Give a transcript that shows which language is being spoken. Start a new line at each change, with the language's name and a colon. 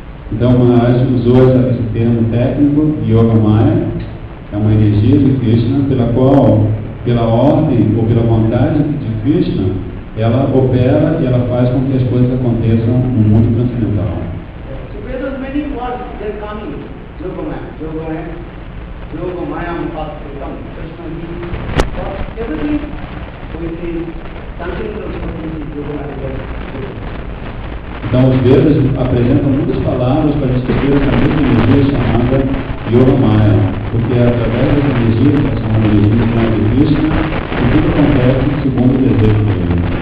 Portuguese: Então, Maharaj usou esse termo técnico, Yoga Maya, é uma energia de Krishna, pela qual, pela ordem ou pela vontade de Krishna, ela opera e ela faz com que as coisas aconteçam no mundo transcendental.
English: So there are many words that are coming. Yogamaya, Yogamayam Patham, Krishna is everything which is transcendental is Yogamaya.
Portuguese: Então, os Vedas apresentam muitas palavras para descrever essa mesma energia chamada Yoga Maya, porque é através dessa energia, que é chamada energia de Krishna, que tudo acontece segundo o desejo dele.